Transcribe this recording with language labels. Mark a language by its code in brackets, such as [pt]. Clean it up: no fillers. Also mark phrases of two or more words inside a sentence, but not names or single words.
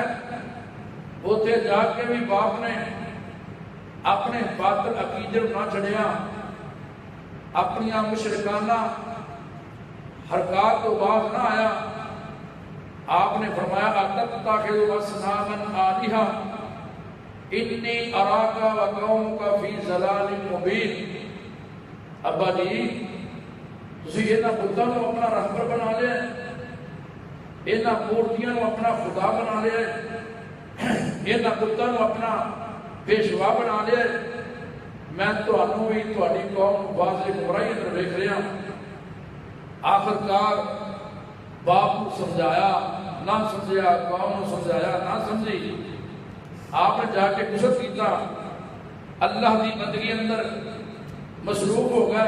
[pa] اوتھے جا کے بھی باپ نے اپنے باطل عقیدے نہ چھڑیا، اپنی مشرکانہ حرکات تو باز نہ آیا۔ آپ نے فرمایا [ar] اتتخذ اصناما آلہۃ انی اراک وقومک فی ضلال مبین۔ [pa] ابا جی، تسی انہاں بتاں نوں اپنا رہبر بنا لیا، انہاں مورتیاں نوں اپنا خدا بنا لیا، انہاں بتاں نوں اپنا پیشوا بنا لیا۔ میں تہانوں بھی تہاڈی قوم واضح گمراہی اندر ویکھ رہا۔ آخر کار باپ کو سمجھایا نہ سمجھایا، قوم کو سمجھایا نہ سمجھی، آپ نے جا کے غسل کیتا، اللہ دی بندگی اندر مصروف ہو گئے۔